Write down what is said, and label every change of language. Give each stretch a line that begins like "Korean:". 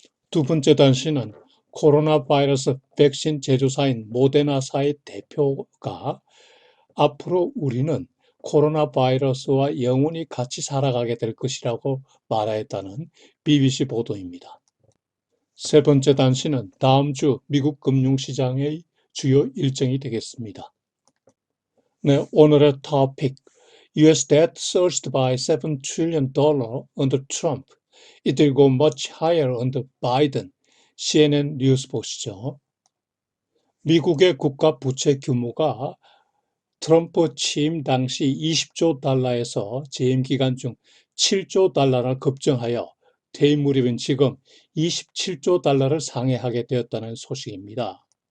Korean: 두 번째 단신은 코로나 바이러스 백신 제조사인 모데나사의 대표가 앞으로 우리는 코로나 바이러스와 영원히 같이 살아가게 될 것이라고 말하였다는 BBC 보도입니다. 세 번째 단신은 다음 주 미국 금융시장의 주요 일정이 되겠습니다. 네, 오늘의 토픽.
English: US debt surged by $7 trillion under Trump. It will go much higher under Biden.
Korean: CNN 뉴스 보시죠. 미국의 국가 부채 규모가 트럼프 취임 당시 20조 달러에서 재임 기간 중 7조 달러나 급증하여 퇴임 무렵인 지금 27조 달러를 상회하게 되었다는 소식입니다.